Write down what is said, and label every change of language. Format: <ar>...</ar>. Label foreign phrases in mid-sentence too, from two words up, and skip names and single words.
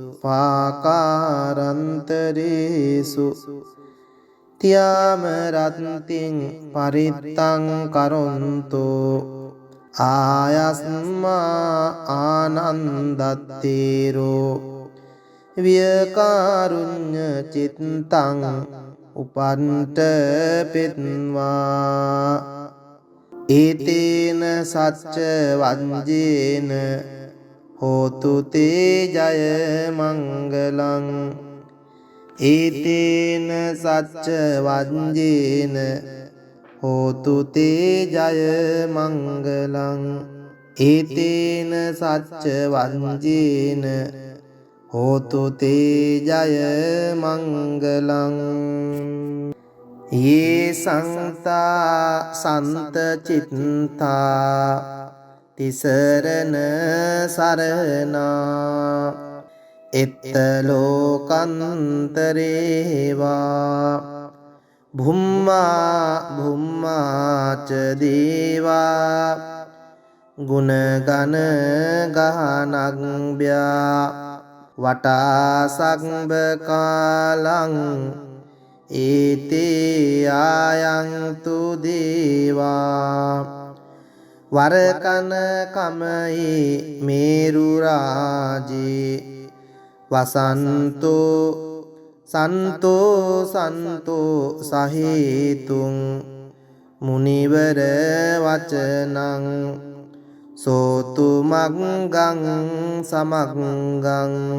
<pi>පාකාරන්තරේසු තියාම රත්තිං පරිත්තං කරොන්තෝ ආයස්මා ආනන්දත්තේරෝ වියකාරුඤ්ඤ චිත්තං උපන්ත පෙත්වා ඒතේන සච්ච වංජේන හෝතු තේ ජය මංගලං ඒතේන සච්ච වංජේන හෝතු තේ ජය මංගලං ඒතේන සච්ච වංජේන හෝතු තේ ජය මංගලං ये संता संत चित्ता तिसरन सरना इत्तलोकंतरेवा භුම්මා භුම්මාච දේවා ගුණගන ගහනග්භ්‍යා වටා සග්බ කාලං ඒතේ ආයන්තු දේවා වරකන කමයි මේරු රාජේ වසන්තෝ සන්තෝ සන්තෝ සහේතුං මුනිවර වචනං සෝතු මග්ගං සමග්ගං</pi>